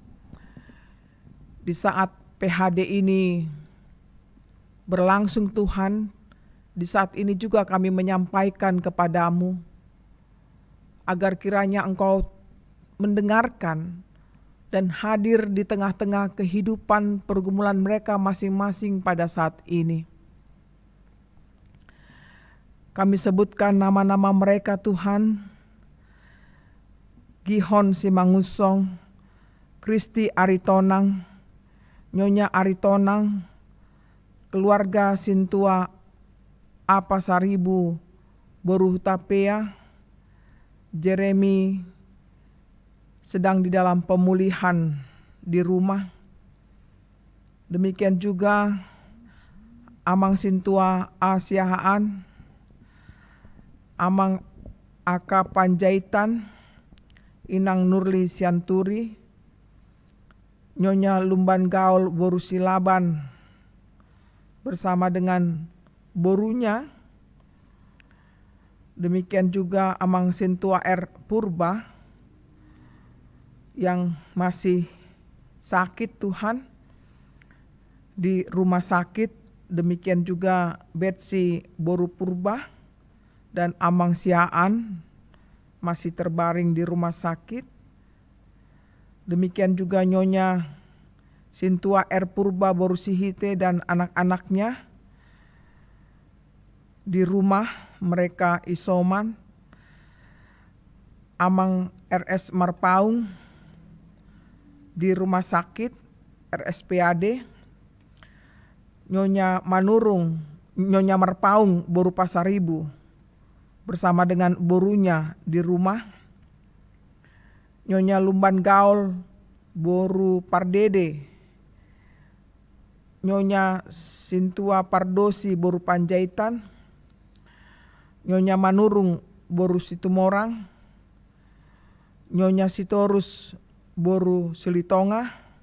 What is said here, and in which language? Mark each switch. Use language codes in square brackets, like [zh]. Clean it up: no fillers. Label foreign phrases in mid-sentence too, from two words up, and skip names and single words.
[id] Di saat PHD ini berlangsung Tuhan, di saat ini juga kami menyampaikan kepadamu agar kiranya Engkau mendengarkan dan hadir di tengah-tengah kehidupan pergumulan mereka masing-masing pada saat ini. Kami sebutkan nama-nama mereka Tuhan: Gihon Simangusong, Kristi Aritonang, Nyonya Aritonang, keluarga Sintua Apa Saribu Boru Hutapea, Jeremy sedang di dalam pemulihan di rumah. Demikian juga Amang Sintua Asiahaan, Amang Aka Panjaitan, Inang Nurli Sianturi, Nyonya Lumban Gaul Boru Silaban bersama dengan borunya. Demikian juga Amang Sintua R. Purba yang masih sakit Tuhan di rumah sakit. Demikian juga Betsy Boru Purba dan Amang Siaan masih terbaring di rumah sakit. Demikian juga Nyonya Sintua R. Purba Boru Sihite dan anak-anaknya di rumah mereka isoman. Amang RS Marpaung di rumah sakit RSPAD. Nyonya Manurung, Nyonya Marpaung Boru Pasaribu bersama dengan borunya di rumah. Nyonya Lumban Gaul Boru Pardede, Nyonya Sintua Pardosi Boru Panjaitan, Nyonya Manurung Boru Situmorang, Nyonya Sitorus Boru Silitonga,